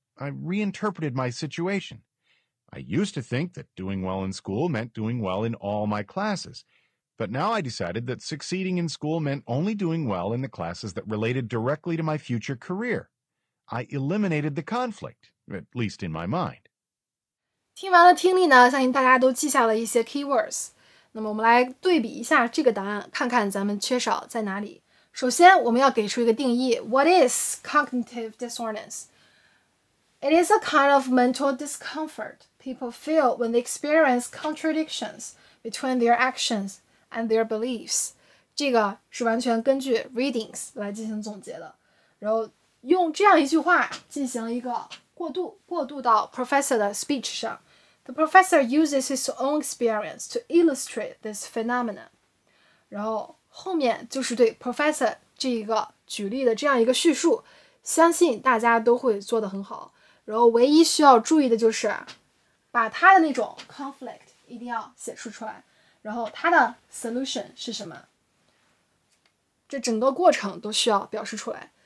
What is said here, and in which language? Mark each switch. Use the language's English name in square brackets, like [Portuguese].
[English] I reinterpreted my situation. I used to think that doing well in school meant doing well in all my classes. But now I decided that succeeding in school meant only doing well in the classes that related directly to my future career. I eliminated the conflict, at least in my mind. [Chinese] 听完了听力呢，相信大家都记下了一些 keywords。那么我们来对比一下这个答案，看看咱们缺少在哪里。首先，我们要给出一个定义 ： [English] What is cognitive dissonance? It is a kind of mental discomfort people feel when they experience contradictions between their actions and their beliefs. [Chinese] 这个是完全根据 readings 来进行总结的，然后用这样一句话进行一个过渡到 professor 的 speech 上。 [English] The professor uses his own experience to illustrate this phenomenon. [Chinese] 然后后面就是对 professor 这一个举例的这样一个叙述相信大家都会做得很好。然后唯一需要注意的就是把它的那种 conflict 一定要写出来，然后它的 solution 是什么，这整个过程都需要表示出来。